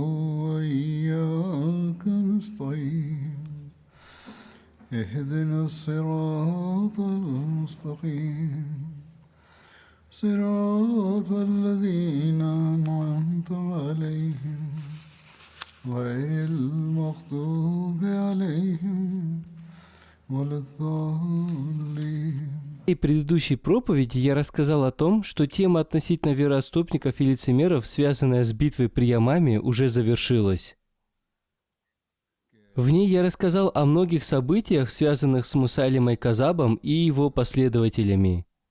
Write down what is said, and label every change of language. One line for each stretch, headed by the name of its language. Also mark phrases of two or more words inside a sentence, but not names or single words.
Arabic: وإياك نستعين اهدنا الصراط المستقيم صراط الذين أنعمت عليهم غير المغضوب عليهم ولا الضالين.
Russian: В предыдущей проповеди я рассказал о том, что тема относительно вероотступников и лицемеров, связанная с битвой при Ямаме, уже завершилась. В ней я рассказал о многих событиях, связанных с Мусайлимой Казабом и его последователями.